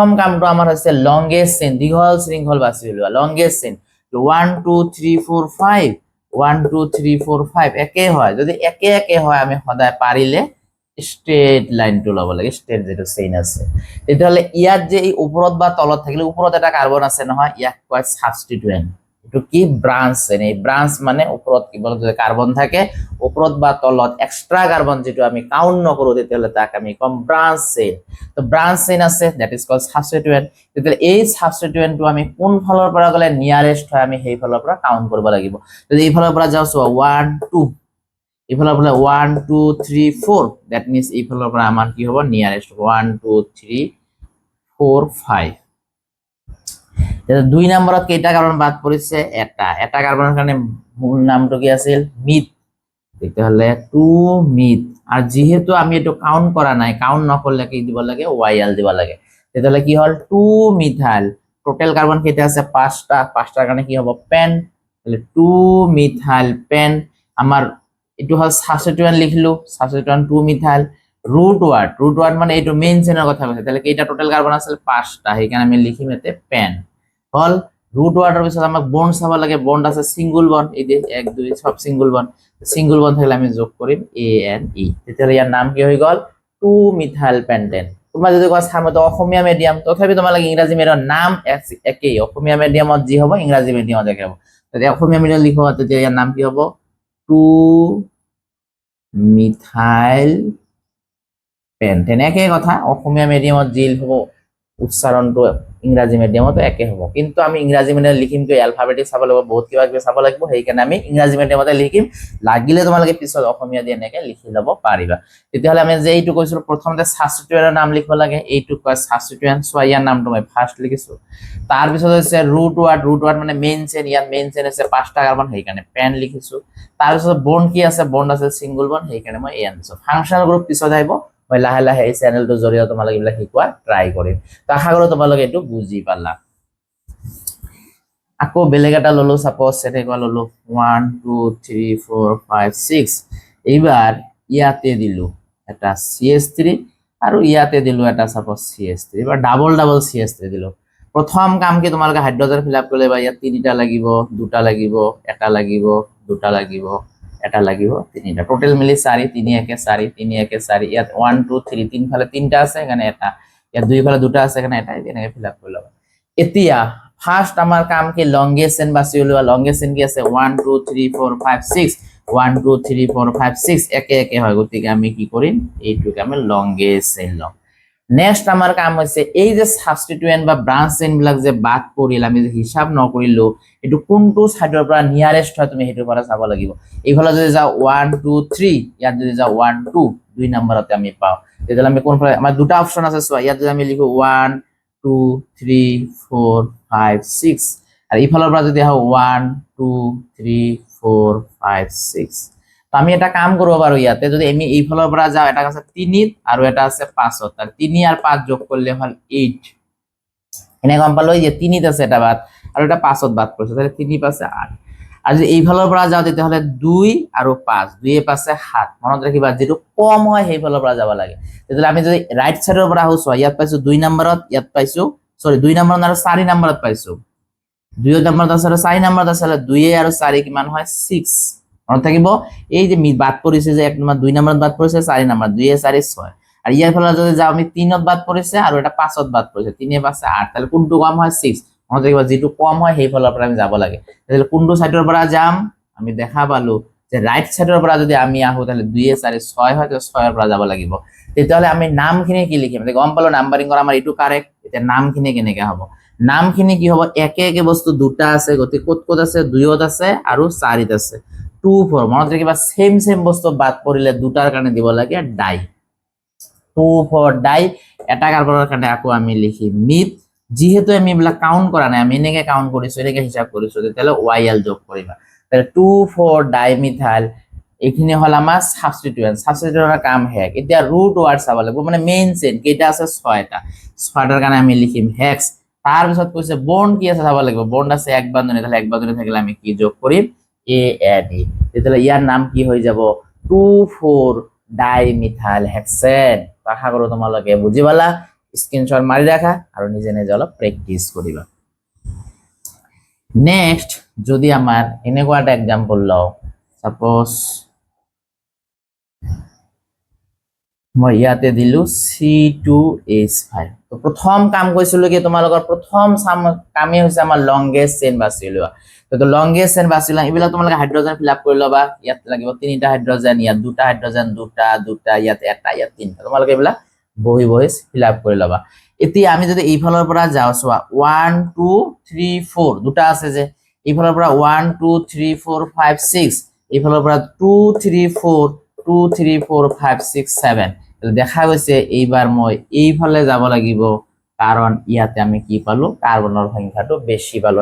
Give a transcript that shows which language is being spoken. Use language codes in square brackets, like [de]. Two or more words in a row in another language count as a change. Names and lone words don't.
[as] কামটো আমাৰ হৈছে [en] longest chain [as] দীঘল শৃংখল বাছি লোৱা [en] longest chain [as] 1 2 3 4 5 1 2 3 4 5 একে হয় যদি একে হয় আমি সদায় পাৰিলে স্ট্রেট লাইনটো লব লাগে স্ট্রেট যেটো চেইন আছে তেতিয়াহলে ইয়াত যে এই ওপৰত বা তলত থাকিলে ওপৰত এটা কাৰ্বন আছে নহয় ইয়াক কয় সাবস্টিটিউয়েন্ট এটো কি ব্রাঞ্চ চেইন এই ব্রাঞ্চ মানে ওপৰত কেৱল যদি কাৰ্বন থাকে ওপৰত বা তলত এক্সট্ৰা কাৰ্বন যেটো আমি কাউন্ট নকৰো তেতিয়াহলে তাক আমি কম [en] branch chain [as] তো [en] branch chain [as] আছে [en] that is called substituent [as] তেতিয়াহলে এই সাবস্টিটিউয়েন্টটো আমি কোন ফালৰ পৰা গলে নিয়ারেষ্ট হয় আমি সেই ফালৰ পৰা কাউন্ট কৰিব লাগিব যদি এই ফালৰ পৰা যাও 1 2 ইফালৰ পৰা 1 2 3 4 [en] that means [as] ইফালৰ পৰা আমাৰ কি হ'ব নিয়ারেষ্ট 1 2 3 4 5 এটা দুই নম্বৰত কেইটা কাৰ্বন বাদ পৰিছে এটা কাৰ্বনৰ কাৰণে মূল নামটো কি আছিল মিথ তেতিয়াহলে 2 মিথ আৰু যেহেতু আমি এটো কাউন্ট কৰা নাই কাউন্ট নকৰলে কি দিব লাগে YL দিব লাগে তেতিয়াহলে কি হল 2 মিথাইল [en] total carbon [as] কেইটা আছে 5টাৰ কাৰণে কি হ'ব পেন তাহলে 2 মিথাইল পেন আমাৰ এটো হল সাবস্টিটিউয়েন্ট লিখলো সাবস্টিটিউয়েন্ট 2 মিথাইল √1 মানে এটো মেইন চেইনৰ কথা কৈছে তাহলে কেইটা [en] total carbon [as] আছিল 5টা সেইকাৰণে আমি লিখিম এতে পেন হল √1 এর পিছত আমাক বন্ড চাব লাগে বন্ড আছে [en] single bond [as] এই যে 1 2 সব [en] single bond [as] থাকলে আমি যোগ কৰিম ANE তেতিয়াহলে ইয়াৰ নাম কি হৈ গল 2 মিথাইল পেন্টেন তোমরা যদি কোৱা স্যার মতে অসমীয়া মিডিয়াম তথাপি তোমালোকে ইংৰাজী মিডিয়ামৰ নাম একেই অসমীয়া মিডিয়ামত যি হ'ব ইংৰাজী মিডিয়ামত একে হ'ব তেতিয়া অসমীয়া মিডিয়াম লিখো তেতিয়া ইয়াৰ নাম কি হ'ব 2 মিথাইল পেন্টেন একে কথা অসমীয়া মিডিয়ামত যি হ'ব উচ্চাৰণটো ইংৰাজী মিডিয়ামত একে হ'ব কিন্তু আমি ইংৰাজী মিডিয়ামত লিখিম কি অ্যালফাবেটিক চাব লাগিব বহুত কিবা কিবি চাব লাগিব সেইকাৰণে আমি ইংৰাজী মিডিয়ামতে লিখিম লাগিলে তোমালোকে পিছত অসমীয়া দি এনেকে লিখি ল'ব পাৰিবা তেতিয়াহলে আমি যে এইটো কৈছিলো প্ৰথমতে সাবস্টিটিউয়েন্টৰ নাম লিখিব লাগে এইটো কয় সাবস্টিটিউয়েন্ট সো ইয়াৰ নামটো মই ফাৰ্স্ট লিখিছো তাৰ পিছত হৈছে √1 মানে [en] main chain [as] ইয়াৰ [en] main chain [as] আছে 5টা কাৰ্বন সেইকাৰণে পেন লিখিছো তাৰ পিছত বন্ড কি আছে বন্ড আছে [en] single bond [as] সেইকাৰণে মই AN দিছো [en] functional group [as] পিছত আহিব মই লাহে এই চেনেলটো জৰিয়তে তোমালোকে এইবিলাক শিকোৱা ট্রাই কৰিম তো আশা কৰো তোমালোকে এটো বুজি পালা আকৌ বেলেগ এটা ললো সাপোজ এনেকুৱা ললো 1 2 3 4 5 6 এইবাৰ ইয়াতে দিলু এটা CH3 আৰু ইয়াতে দিলু এটা সাপোজ CH3 এবাৰ ডাবল CH3 দিলু প্ৰথম কাম কি তোমালোকে হাইড্ৰোজেন [en] fill up [as] কৰিলে বা ইয়াত তিনিটা লাগিব দুটা লাগিব এটা লাগিব দুটা লাগিব এটা লাগিব তিনিটা টোটাল মিলি 4 3 1 4 3 1 4 ইয়াত 1 2 3 তিন ফালে তিনটা আছে এখানে এটা ইয়াত দুই ফালে দুটা আছে এখানে এটা এনেকে [en] fill up [as] কৰি লবা এতিয়া ফার্স্ট আমার কাম কি [en] longest chain [as] বাছি উলিওৱা [en] longest chain [as] কি আছে 1 2 3 4 5 6 1 2 3 4 5 6 একে একে হয় গতিকে আমি কি কৰিম এইটোকে আমি [en] longest chain [as] লম নেক্সট আমাৰ কাম হৈছে এই যে সাবস্টিটুয়েন্ট বা [en] branch chain [as] বিলাক যে বাদ পৰিল আমি যে হিসাব নকৰিলো এটো কোনটো সাইডৰ পৰা নিয়ারেস্ট হয় তুমি হেতুৰ পৰা চাব লাগিব এইফালে যদি যাও 1 2 3 ইয়াত যদি যাও 1 2 দুই নম্বৰতে আমি পাও তেতিয়ালে আমি কোন ফালে আমাৰ দুটা অপচন আছে সো ইয়াত যদি আমি লিখো 1 2 3 4 5 6 আর এইফালৰ পৰা যদি আহো 1 2 3 4 5 6 তো আমি এটা কাম কৰিব পাৰো ইয়াতে যদি আমি এইফালৰ পৰা যাও এটা আছে 3 আৰু এটা আছে 5 তার 3 আর 5 যোগ করলে হল 8 এনে গম পালো যে 3 আছে এটা বাদ আর এটা 5 বাদ পড়ছে তাহলে 3 পাশে 8 আর যদি এইফালৰ পৰা যাও তেতিয়াহলে 2 আৰু 5 2 এ পাশে 7 মনত ৰাখিবা যেটো কম হয় সেইফালৰ পৰা যাব লাগে তেতিয়াহলে আমি যদি রাইট সাইডৰ পৰা আহো ইয়াত পাইছো 2 নম্বৰত ইয়াত পাইছো সরি 2 নম্বৰত আৰু 4 নম্বৰত পাইছো 2 নম্বৰত আছে 4 নম্বৰত আছে 2 আৰু 4 কিমান হয় 6 মনত থাকিব এই যে বাদ পৰিছে যে 1 নম্বর 2 নম্বৰত বাদ পৰিছে 4 নম্বৰ 2 এ 4 6 আর ইয়ার ফলে যদি যাও আমি 3 ত বাদ পৰিছে আৰু এটা 5 ত বাদ পৰিছে 3 এ পাশে 8 তাহলে কোনটো কম হয় 6 মনত থাকিব যেটো কম হয় সেই ফলৰ পৰা আমি যাব লাগে তাহলে কোনটো সাইডৰ পৰা যাম আমি দেখা পালো যে রাইট সাইডৰ পৰা যদি আমি আহো তাহলে 2 এ 4 6 হয় তো 6 এর পৰা যাব লাগিব তেতিয়াহলে আমি নামখিনি কি লিখিম গম পালো নাম্বাৰিং কৰা আমাৰ এটো কারেক্ট এটা নামখিনি কেনেকে হ'ব নামখিনি কি হ'ব একে একে বস্তু দুটা আছে গতি ক'ত ক'ত আছে 2 ত আছে আৰু 4 ত আছে 2 4 মনত ৰাখিবা সেম বস্তু বাদ পৰিলে দুটাৰ কাৰণে দিব লাগে ডাই 2 4 ডাই এটা কাৰ্বনৰ কাৰণে আকৌ আমি লিখিম মিথ যেহেতু আমি এবিলাক কাউন্ট কৰা নাই আমি এনেকে কাউন্ট কৰিছো এনেকে হিসাব কৰিছো তেতিয়ালে ওয়াইএল যোগ কৰিবা তাহলে 2 4 ডাই মিথাইল এখিনি হল আমাৰ সাবস্টিটুয়েন্টৰ কাম হেক এতিয়া [en] root word [as] চাব লাগিব মানে [en] main chain [as] কেইটা আছে 6টা 6টাৰ কাৰণে আমি লিখিম হেক্স তাৰ পিছত কৈছে বন্ড কি আছে চাব লাগিব বন্ড আছে এক বন্ধনী তাহলে এক বন্ধনী থাকিলে আমি কি যোগ কৰিম এ এড ই তেতিয়ালে ইয়াৰ নাম কি হৈ যাব 2 4 ডাই মিথাইল হেক্সেন আশা কৰো তোমালোকে বুজি পালা স্ক্রিনশট মারি রাখা আর নিজে নিজে অলপ প্র্যাকটিস করিবা নেক্সট যদি আমার এনেকুৱা একটা এক্সাম্পল লও সাপোজ মই ইয়াতে দিলু C2H5 তো প্রথম কাম কৈছিলো কি তোমালোকৰ প্রথম কামে হৈছে আমাৰ [en] longest chain [as] বাছি লোৱা তো [en] longest chain [as] বাছি লওঁ ইবিলাক তোমালোকে হাইড্রোজেন [en] fill up [as] কৰি লবা ইয়াত লাগিব 3টা হাইড্রোজেন ইয়াত 2টা হাইড্রোজেন 2টা ইয়াত এটা ইয়াত 3টা তোমালোকে ইবিলাক বহি [en] fill up [as] কৰি লবা এতিয়া আমি যদি এইফালৰ পৰা যাও সোৱা 1 2 3 4 দুটা আছে যে এইফালৰ পৰা 1 2 3 4 5 6 এইফালৰ পৰা 2 3 4 2 3 4 5 6 7 দেখা গৈছে এইবাৰ মই এইফালে যাব লাগিব কারণ ইয়াতে আমি কি পালো কার্বনৰ সংখ্যাটো বেশি পালো